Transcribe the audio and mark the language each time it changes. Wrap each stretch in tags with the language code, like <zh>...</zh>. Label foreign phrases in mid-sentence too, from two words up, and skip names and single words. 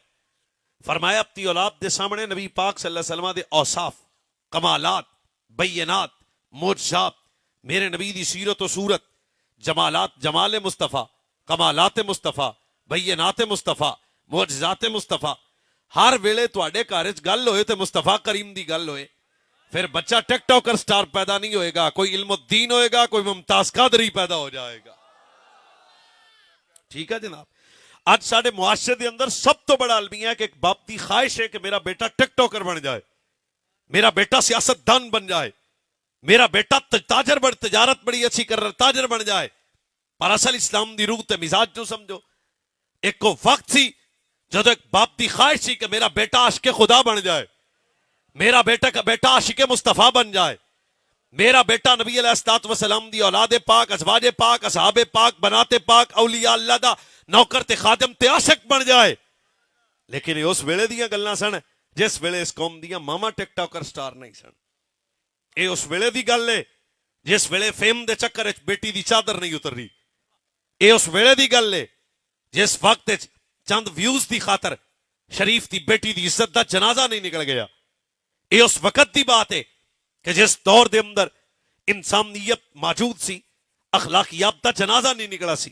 <pa>فرمایا اپنی اولاد دے سامنے نبی پاک صلی اللہ علیہ وسلم دے اوصاف، کمالات، بینات، معجزات، میرے نبی دی سیرت و صورت، جمالات، جمال مصطفیٰ، کمالات مصطفیٰ، بینات مصطفیٰ، معجزات مصطفیٰ. ہر ویلے تواڈے گھر وچ گل ہوئے تے مصطفیٰ کریم دی گل ہوئے. پھر بچہ</pa> <en>TikToker star</en> <pa>پیدا نہیں ہوئے گا، کوئی علم الدین ہوئے گا، کوئی ممتاز قادری پیدا ہو جائے گا. ٹھیک ہے جناب. آج سارے معاشرے دے اندر سب تو بڑا المیہ ہے کہ ایک باپ دی خواہش ہے کہ میرا بیٹا ٹک ٹاکر بن جائے، میرا بیٹا سیاست دان بن جائے، میرا بیٹا تاجر بن، تجارت بڑی اچھی کر رہا، تاجر بن جائے. پر اصل اسلام دی روح تے مزاج جو سمجھو. ایک کو وقت سی جدو ایک باپ دی خواہش سی کہ میرا بیٹا عاشق خدا بن جائے، میرا بیٹا عاشق مصطفیٰ بن جائے، میرا بیٹا نبی علیہ الصلوۃ والسلام دی اولاد پاک، ازواج پاک، اصحاب پاک، بنات پاک، اولیاء اللہ دا نوکر تے خادم تے عاشق بن جائے. لیکن یہ اس ویلے دیاں گلاں سن جس ویلے اس قوم دیاں ماما</pa> <en>TikToker star</en> <pa>نہیں سن. اے اس ویلے دی گل ہے جس ویلے فیم دے چکر وچ بیٹی دی چادر نہیں اتر رہی. اے اس ویلے دی گل ہے جس وقت چند ویوز دی خاطر شریف دی بیٹی دی عزت دا جنازہ نہیں نکل گیا. اے اس وقت دی بات ہے کہ جس دور دے اندر انسانیت موجود سی، اخلاقیات دا جنازہ نہیں نکلا سی.</pa>